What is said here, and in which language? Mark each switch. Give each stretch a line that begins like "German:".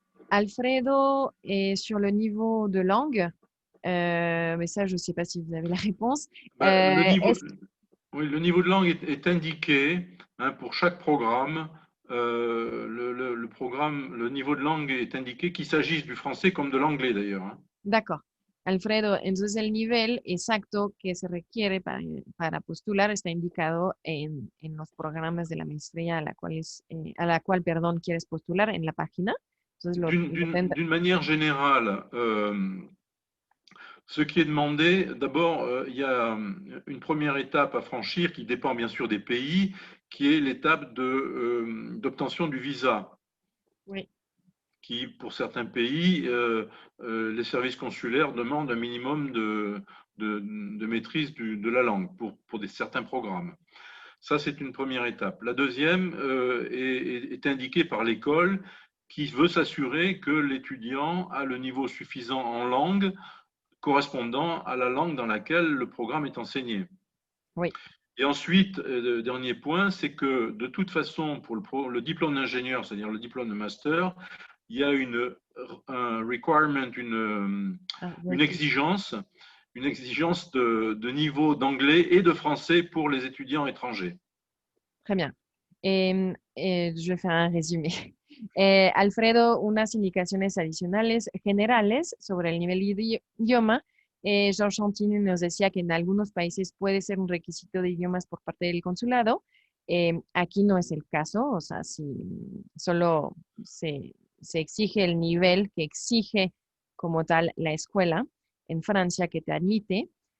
French: Alfredo est sur le niveau de langue. Mais ça, je ne sais pas si vous avez la réponse. Le niveau de langue est indiqué pour chaque programme. Le niveau de langue est indiqué, qu'il s'agisse du français comme de l'anglais d'ailleurs. D'accord.
Spanish: Alfredo, entonces el nivel exacto que se requiere para postular está indicado en los programas de la maestría a la cual, quieres postular en la página.
French: D'une manière générale, ce qui est demandé, d'abord, il y a une première étape à franchir qui dépend bien sûr des pays, qui est l'étape d'obtention du visa. Oui. Qui, pour certains pays, les services consulaires demandent un minimum de maîtrise de la langue pour certains programmes. Ça, c'est une première étape. La deuxième est indiquée par l'école qui veut s'assurer que l'étudiant a le niveau suffisant en langue correspondant à la langue dans laquelle le programme est enseigné. Oui. Et ensuite, le dernier point, c'est que de toute façon, pour le diplôme d'ingénieur, c'est-à-dire le diplôme de master, il y a un requirement, une exigence de niveau d'anglais et de français pour les étudiants étrangers. Très bien. Je vais faire un résumé.
Spanish: Alfredo, unas indicaciones adicionales generales sobre el nivel de idioma. Georges Santini nos decía que en algunos países puede ser un requisito de idiomas por parte del consulado. Aquí no es el caso, o sea, si solo se exige el nivel que exige como tal la escuela en Francia que te admite.